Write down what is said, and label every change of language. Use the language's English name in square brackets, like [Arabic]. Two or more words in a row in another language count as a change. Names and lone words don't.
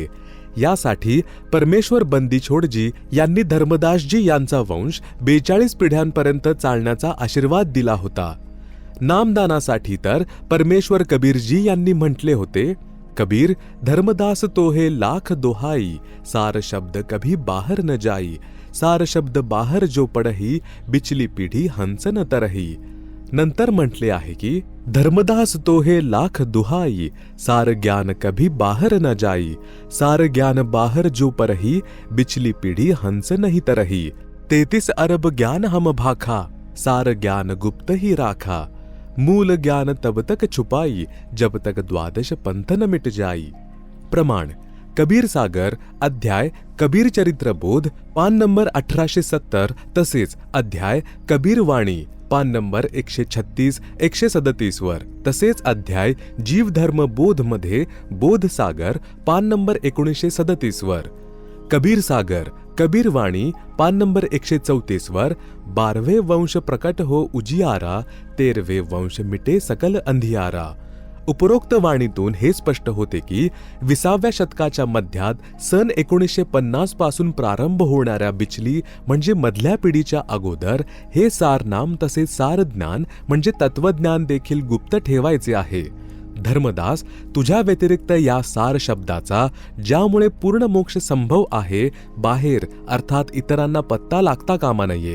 [Marathi] यासाठी परमेश्वर बंदीछोडजी यांनी धर्मदासजी यांचा वंश 42 पिढ्यांपर्यंत चालण्याचा आशीर्वाद दिला होता. नामदानासाठी तर परमेश्वर कबीरजी यांनी म्हटले होते, [Hindi] कबीर धर्मदास तो हे लाख दोहाई, सार शब्द कभी बाहर न जाई, सार शब्द बाहर जो पडही, बिचली पिढी हंस न तरही. [Marathi] नंतर म्हटले आहे की [Hindi] धर्मदास तो हे लाख दुहाई, सार ज्ञान कभी बाहर न जाई, सार ज्ञान बाहर जो परही, बिचली पिढी हंस नहीं तरही. 33 अरब ज्ञान हम भाखा, सार ज्ञान गुप्त ही राखा, मूल ज्ञान तब तक छुपाई, जब तक द्वादश पंथ न मिट जाई. [Marathi] प्रमाण कबीर सागर अध्याय कबीर चरित्र बोध पान नंबर 1870, तसेच अध्याय कबीर वाणी पान नंबर 136-137 वर, तसेच अध्याय जीव धर्म बोध मध्ये बोध सागर पान नंबर 1937 वर. कबीर सागर कबीर वाणी पान नंबर 134 वर, [Hindi] 12वें वंश प्रकट हो उजियारा, 13वें वंश मिटे सकल अंधियारा. [Marathi] उपरोक्त वाणीतून हे स्पष्ट होते की 20व्या शतकाच्या मध्यात सन 1950 पासून प्रारंभ होणाऱ्या बिचली म्हणजे मधल्या पिढीच्या अगोदर हे सार नाम तसेच सार ज्ञान म्हणजे तत्वज्ञान देखील गुप्त ठेवायचे आहे. धर्मदास तुझ्या व्यतिरिक्त या सार शब्दाचा ज्यामुळे पूर्ण मोक्ष संभव आहे बाहेर अर्थात इतरांना पत्ता लागता कामा नये.